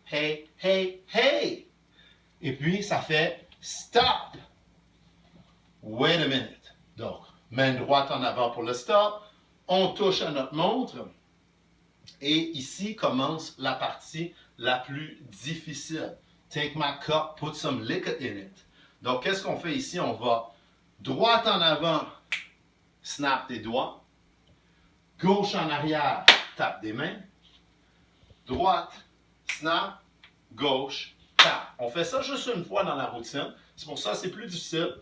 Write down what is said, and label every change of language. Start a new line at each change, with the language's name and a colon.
French: Hey, hey, hey. Et puis, ça fait stop.
English: Wait a minute.
French: Donc, main droite en avant pour le stop. On touche à notre montre. Et ici commence la partie la plus difficile.
English: Take my cup, put some liquor in it.
French: Donc, qu'est-ce qu'on fait ici? On va droite en avant, snap des doigts. Gauche en arrière, tape des mains. Droite, snap, gauche, tape. On fait ça juste une fois dans la routine. C'est pour ça que c'est plus difficile.